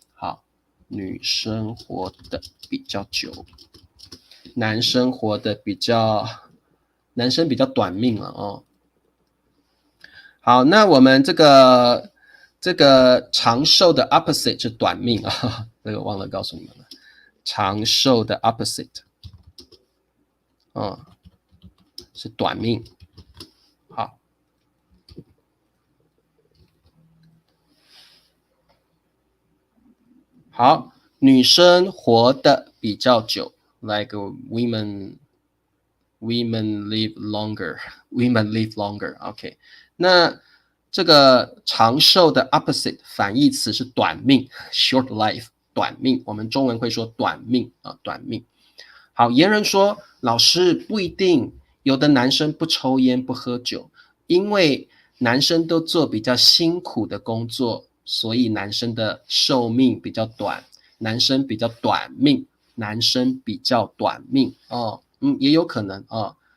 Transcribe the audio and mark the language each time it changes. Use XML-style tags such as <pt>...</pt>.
<zh>好，女生活得比较久，男生活得比较，男生比较短命了哦。好，那我们这个长寿的 opposite 是短命啊，这个忘了告诉你们了。长寿的 opposite 是短命。好，好，女生活得比较久 ，</zh> <en>like women live longer, women live longer.</en> <zh>OK， 那这个长寿的 opposite 反义词是短命 ，</zh> <en>short life，</en> <zh>短命。我们中文会说短命啊，短命。好，言人说，老师不一定，有的男生不抽烟不喝酒，因为男生都做比较辛苦的工作，所以男生的寿命比较短，男生比较短命，男生比较短命哦，也有可能哦。</zh>